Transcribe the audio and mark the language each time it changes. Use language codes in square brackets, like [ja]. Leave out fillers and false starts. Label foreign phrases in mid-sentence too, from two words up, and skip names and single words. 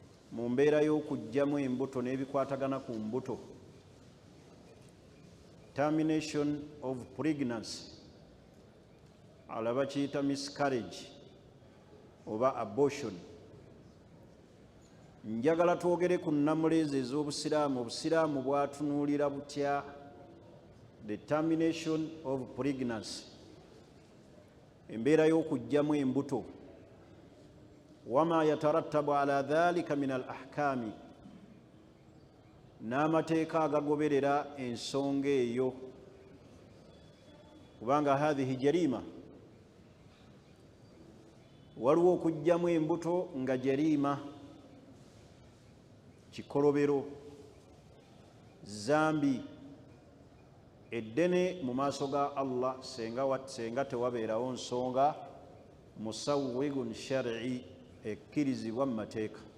[lg] mu mbeera y'okugyamu embuto n'ebikwatagana ku mbuto, [en] termination of pregnancy, [lg] alaba kiyita miscarriage oba abortion. Njagala twogere ku nnamuleezi ez'obusiraamu. Obusiraamu bwatunuulira butya [en] the termination of pregnancy, [lg] embeera y'okugyamu embuto, [ar] وما يترتب على ذلك من الأحكام, [lg] n'amateeka agagoberera ensonga eyo, kubanga [ar] هذه جريمة, [lg] waliwo okugyamu embuto nga jarima, kikolobero, zambi eddene mu maaso ga Allah senga tewabeerawo nsonga [ar] مسوغ شرعي, [lg] ekkirizibwa mu mateeka.